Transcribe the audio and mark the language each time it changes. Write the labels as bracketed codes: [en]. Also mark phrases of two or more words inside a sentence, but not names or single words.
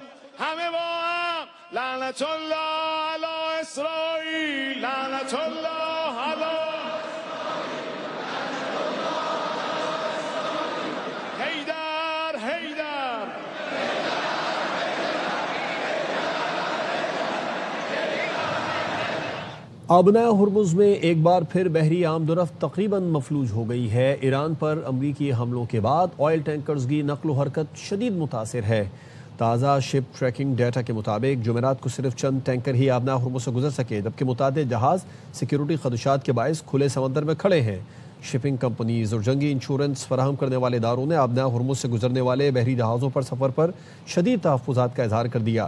[fa] همه با هم [ar] لعنت الله علی اسرائیل، لعنت الله علی [fa] حیدر حیدر. [ur] آبنۂ ہرمز میں ایک بار پھر بحری آمد و رفت تقریباً مفلوج ہو گئی ہے۔ ایران پر امریکی حملوں کے بعد آئل ٹینکرز کی نقل و حرکت شدید متاثر ہے۔ تازہ شپ ٹریکنگ ڈیٹا کے مطابق جمعرات کو صرف چند ٹینکر ہی آبنۂ ہرمز سے گزر سکے، جبکہ متعدد جہاز سیکیورٹی خدشات کے باعث کھلے سمندر میں کھڑے ہیں۔ شپنگ کمپنیز اور جنگی انشورنس فراہم کرنے والے اداروں نے آبنۂ ہرمز سے گزرنے والے بحری جہازوں پر سفر پر شدید تحفظات کا اظہار کر دیا۔